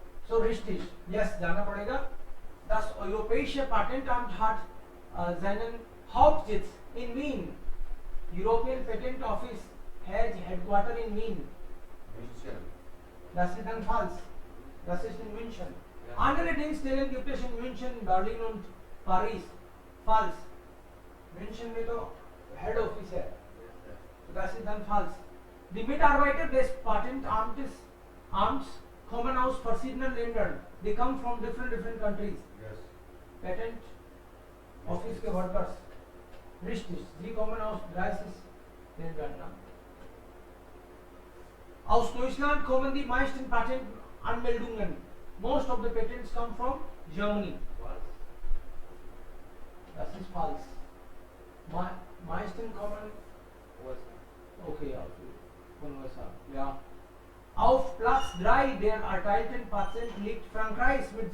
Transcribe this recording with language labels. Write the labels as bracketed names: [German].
[German] So richtig, [English] yes, [Hindi] जाना पड़ेगा. [German] Das Europäische Patentamt hat seinen Hauptsitz in Wien. [English] European Patent Office has headquarter in Wien. [German] München. Das ist dann falsch. Das ist in München. Andere Dienststellen gibt es in München, Berlin und Paris. Falsch. [Hindi] München में तो [English] head office [Hindi] है. [German] So das ist dann falsch. Die Mitarbeiter des Patentamts kommen aus verschiedenen Ländern. [English] They come from different countries. Yes. Patent office [Hindi] के [English] workers. [German] Richtig. Sie kommen aus 30 Ländern. Aus Deutschland kommen die meisten Patentanmeldungen. [English] Most of the patents come from Germany. [German] Das ist falsch. Meisten kommen okay, von USA. Ja. Auf Platz 3 der erteilten Patente liegt Frankreich mit 7%.